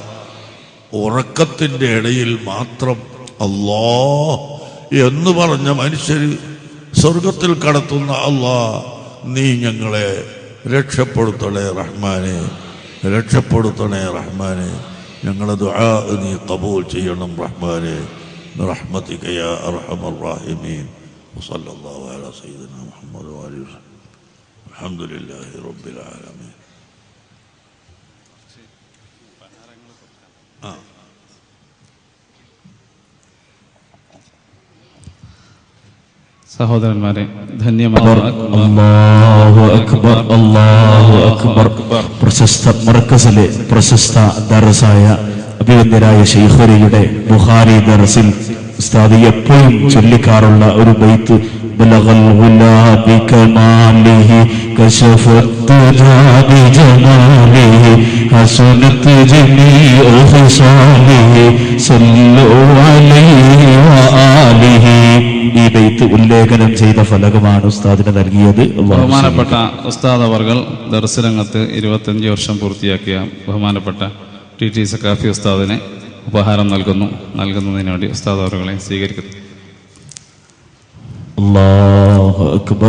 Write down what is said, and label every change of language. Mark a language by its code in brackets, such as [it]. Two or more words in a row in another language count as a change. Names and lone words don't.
[ml] ഉറക്കത്തിൻ്റെ ഇടയിൽ മാത്രം അല്ലാഹ് എന്ന് പറഞ്ഞ മനുഷ്യര് സ്വർഗത്തിൽ കടത്തുന്ന അല്ലാഹ്, നീ ഞങ്ങളെ രക്ഷപ്പെടുത്തണേ റഹ്മാനെ. രക്ഷപ്പെടുത്തണേ റഹ്മാനെ. ഞങ്ങളുടെ ദുആ നീ ഖബൂൽ ചെയ്യണം റഹ്മാനെ. [ar] برحمتك يا أرحم الراحمين. وصلى الله على سيدنا محمد وآله وسلم. الحمد لله رب العالمين. [ml] സഹോദരന്മാരെ, ധന്യമായ [ar] الله أكبر، الله أكبر. [ml] പ്രശസ്ത മർക്കസിലെ പ്രശസ്ത ദർസായ അഭിവന്ദ്യരായ ശൈഖുരിയുടെ ബുഖാരി ദർസിൽ ഉസ്താദ് എപ്പോഴും ചൊല്ലിക്കാറുള്ള ഒരു ബൈത്ത് [ar] بلغ الغلا بكماله كشف الدجى بجماله حسنت جميع خصاله صلوا عليه وآله. [ml] ഈ ബൈത്ത് ഉല്ലേഖനം ചെയ്ത ഫലകമാണ് ഉസ്താദിന് നൽകിയത്. ബഹുമാനപ്പെട്ട ഉസ്താദ് അവർകൾ ദർസ് രംഗത്ത് 25 വർഷം പൂർത്തിയാക്കിയ ബഹുമാനപ്പെട്ട ടി സഖാഫി ഉസ്താദിനെ ഉപഹാരം നൽകുന്നതിന് വേണ്ടി ഉസ്താദ് അവർകളെ സ്വീകരിക്കുന്നു. [ar] الله أكبر.